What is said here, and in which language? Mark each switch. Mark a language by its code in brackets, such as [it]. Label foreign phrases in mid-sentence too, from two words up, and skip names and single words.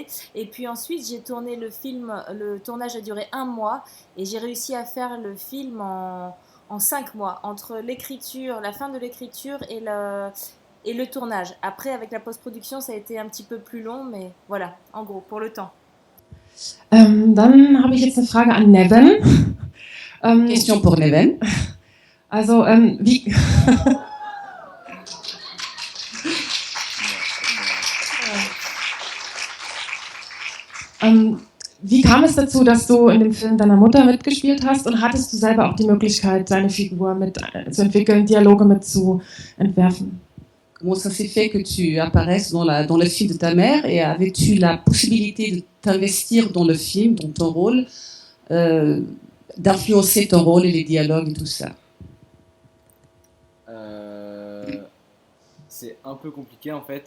[fr] Et puis ensuite, j'ai tourné le film. Le tournage a duré 1 mois et j'ai réussi à faire le film en 5 mois, entre l'écriture, la fin de l'écriture et le tournage. Après, avec la post-production, ça a été un petit peu plus long, mais voilà, en gros, pour le temps. [de] Dann habe ich jetzt eine Frage an Neven. [fr] Question pour Neven. [de] Also, wie... Wie kam es dazu, dass du in dem Film deiner Mutter mitgespielt hast und hattest du selber auch die Möglichkeit, deine Figur mit zu entwickeln, Dialoge mit zu entwerfen? [fr] Comment ça s'est fait que tu apparaisses dans le film de ta mère et avais-tu la possibilité de t'investir dans le film, dans ton rôle, d'influencer ton rôle et les dialogues et tout ça? C'est un peu compliqué en fait.